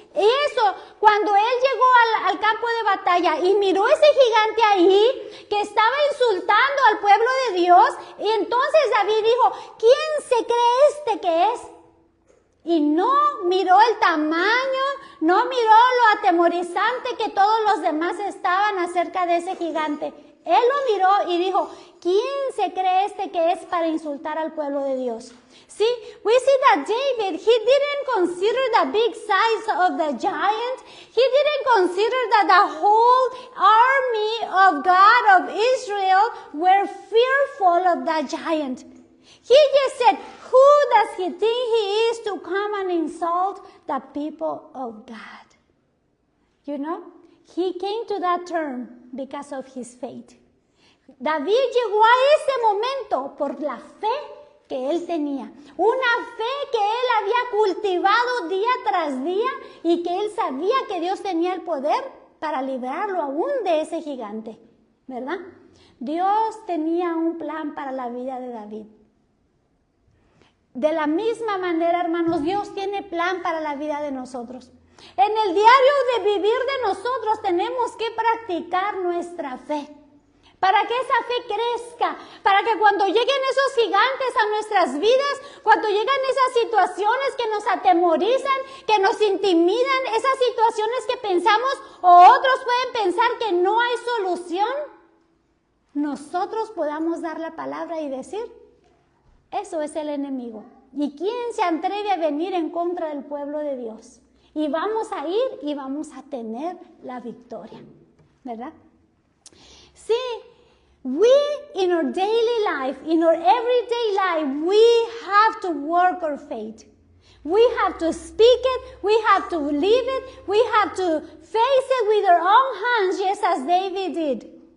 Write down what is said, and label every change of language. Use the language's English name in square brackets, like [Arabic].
[Spanish] Y eso, cuando él llegó al campo de batalla y miró ese gigante ahí que estaba insultando al pueblo de Dios, y entonces David dijo, ¿quién se cree que es? Y no miró el tamaño, no miró lo atemorizante que todos los demás estaban acerca de ese gigante. Él lo miró y dijo, ¿quién se cree que es para insultar al pueblo de Dios? [English] See, we see that David, he didn't consider the big size of the giant. He didn't consider that the whole army of God of Israel were fearful of that giant. He just said, who does he think he is to come and insult the people of God? You know, he came to that term because of his faith. [Spanish] David llegó a ese momento por la fe que él tenía, una fe que él había cultivado día tras día y que él sabía que Dios tenía el poder para librarlo aún de ese gigante, ¿verdad? Dios tenía un plan para la vida de David. De la misma manera, hermanos, Dios tiene plan para la vida de nosotros. En el diario de vivir de nosotros tenemos que practicar nuestra fe, para que esa fe crezca, para que cuando lleguen esos gigantes a nuestras vidas, cuando llegan esas situaciones que nos atemorizan, que nos intimidan, esas situaciones que pensamos o otros pueden pensar que no hay solución, nosotros podamos dar la palabra y decir, eso es el enemigo. ¿Y quién se atreve a venir en contra del pueblo de Dios? Y vamos a ir y vamos a tener la victoria, ¿verdad? Sí. [English] We, in our daily life, in our everyday life, we have to work our faith. We have to speak it, we have to live it, we have to face it with our own hands, just as David did.